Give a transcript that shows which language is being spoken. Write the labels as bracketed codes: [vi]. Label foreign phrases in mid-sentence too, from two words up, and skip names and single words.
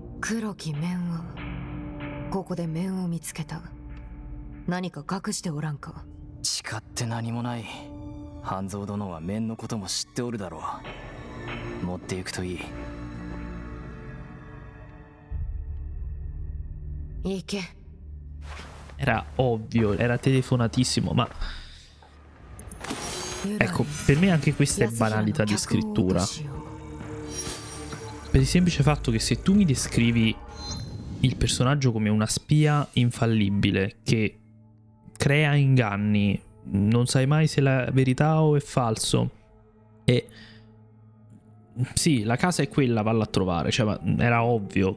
[ja] 黒き面はここで面を見つけた。何か隠しておらんか。誓って何もない。半蔵殿は面のことも知っておるだろう。持っていくといい。行け。 [it] Era ovvio, era telefonatissimo, ma... Ecco, per me anche questa è banalità di scrittura. Per il semplice fatto che se tu mi descrivi il personaggio come una spia infallibile che crea inganni, non sai mai se è la verità o è falso, e sì, la casa è quella, valla a trovare, cioè, ma era ovvio.